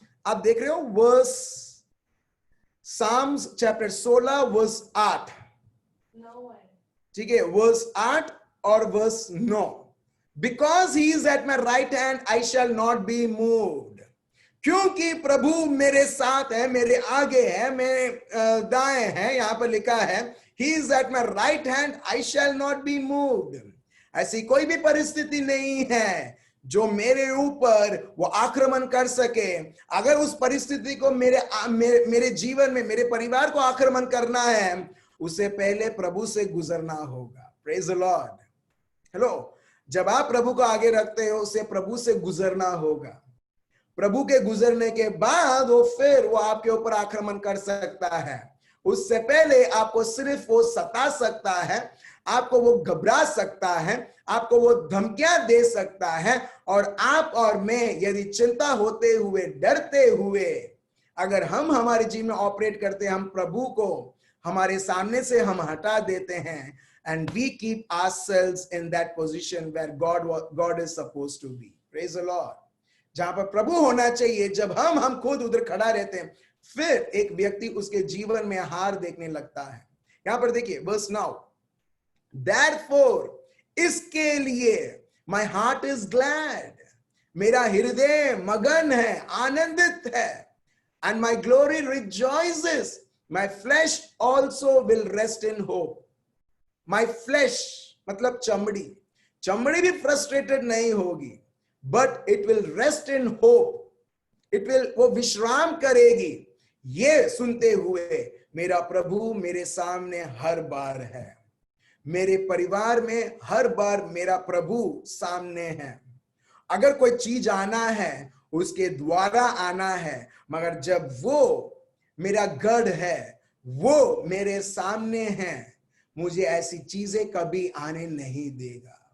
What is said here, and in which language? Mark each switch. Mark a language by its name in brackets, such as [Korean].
[Hindi] आप देख रहे हो वर्स साम्स चैप्टर 16 वर्स 8। 9 है। ठीक है, वर्स 8 और verse 9। [English] Because he is at my right hand I shall not be moved. [Hindi] क्योंकि प्रभु मेरे साथ है, मेरे आगे है, मेरे दाएं है। यहां पर लिखा है [English] He is at my right hand, I shall not be moved। [Hindi] ऐसी कोई भी परिस्थिति नहीं है जो मेरे ऊपर वो आक्रमण कर सके। अगर उस परिस्थिति को मेरे जीवन में, मेरे परिवार को आक्रमण करना है, उससे पहले प्रभु से गुजरना होगा। [English] Praise the Lord. [Hindi] हेलो, जब आप प्रभु को आगे रखते हो, उसे प्रभु से गुजरना होगा। प्रभु के गुजरने के बाद वो आपके ऊपर आक्रमण कर सकता है। उससे पहले आपको सिर्फ वो सता सकता है, आपको वो घबरा सकता है, आपको वो धमकियां दे सकता है। और आप और मैं यदि चिंता होते हुए, डरते हुए अगर हम हमारे जीवन में ऑपरेट करते हैं, हम प्रभु को हमारे सामने से हम हटा देते हैं, [English] and we keep ourselves in that position where God is supposed to be। Praise the Lord। [Hindi] जहां पर प्रभु होना चाहिए, जब हम खुद उधर खड़ा रहते हैं, फिर एक व्यक्ति उसके जीवन में हार देखने लगता है। यहां पर देखिए वर्स 9, [English] therefore [Hindi] इसके लिए [English] my heart is glad, [Hindi] मेरा हृदय मगन है, आनंदित है, [English] and my glory rejoices, my flesh also will rest in hope। My flesh [Hindi] मतलब चमड़ी भी फ्रस्ट्रेटेड नहीं होगी, [English] but it will rest in hope। [Hindi] वो विश्राम करेगी ये सुनते हुए, मेरा प्रभु मेरे सामने हर बार है, मेरे परिवार में हर बार मेरा प्रभु सामने है। अगर कोई चीज आना है, उसके द्वारा आना है, मगर जब वो मेरा गढ़ है, वो मेरे सामने है, मुझे ऐसी चीजें कभी आने नहीं देगा।